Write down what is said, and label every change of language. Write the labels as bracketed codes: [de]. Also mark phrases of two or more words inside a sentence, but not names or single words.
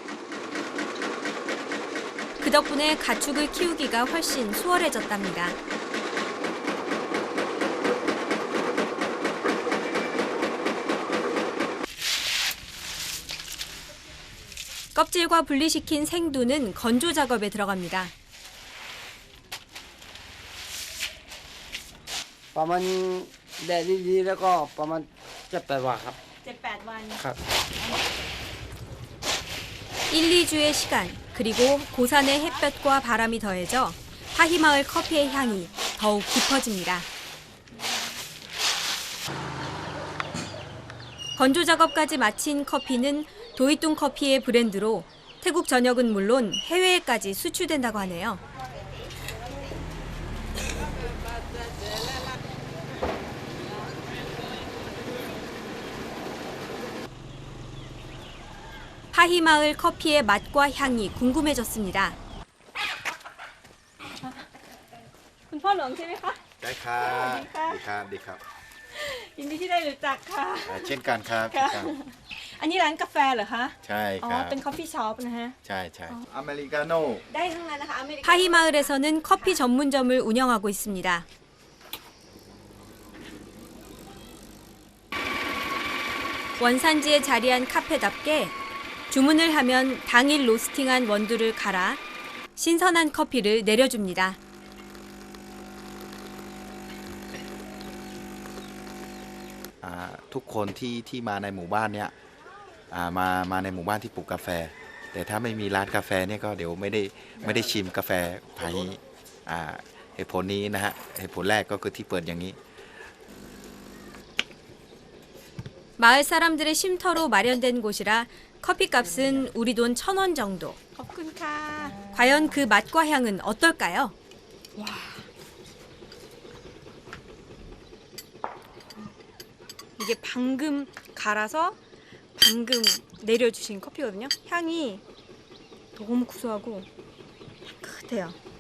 [ko] 그 덕분에 가축을 키우기가 훨씬 수월해졌답니다. 껍질과 분리시킨 생두는 건조 작업에 들어갑니다. [th] ประมาณแดดดีๆแล้วก็ประมาณ7-8 วันครับ 7-8 วัน ครับ [ko] 1-2주의 시간, 그리고 고산의 햇볕과 바람이 더해져 파히마을 커피의 향이 더욱 깊어집니다. 건조 작업까지 마친 커피는 도이뚱 커피의 브랜드로 태국 전역은 물론 해외에까지 수출된다고 하네요. 파히마을 커피의 맛과 향이 궁금해졌습니다. [th] คุณพ่อหลวงใช่ไหมคะ ได้ครับดีครับดีครับ ยินดีที่ได้รู้จักค่ะ เช่นกันครับ ค่ะ เช่นกัน อันนี้ร้านกาแฟเหรอคะ ใช่ อ๋อ ครับ เป็น [en] coffee shop [th] นะฮะ ใช่ใช่อเมริกาโน่ ได้ทั้งนั้นนะคะอเมริกา [ko] 파히마을에서는 커피 전문점을 운영하고 있습니다. 원산지에 자리한 카페답게 주문을 하면 당일 로스팅한 원두를 갈아 신선한 커피를 내려줍니다. 아, [th] ทุกคนที่มาในหมู่บ้านเนี่ยมาในหมู่บ้านที่ปลูกกาแฟแต่ถ้าไม่มีร้านกาแฟเนี่ยก็เดี๋ยวไม่ได้ชิมกาแฟไผ่เหตุผลนี้นะฮะเหตุผลแรกก็คือที่เปิดอย่างนี้ [ko] 마을 사람들의 쉼터로 마련된 곳이라 커피값은 우리 돈 1,000원 정도. [th] ขอบคุณค่ะ [ko] 과연 그 맛과 향은 어떨까요? 와. 이게 방금 갈아서 방금 내려주신 커피거든요. 향이 너무 구수하고 향긋해요.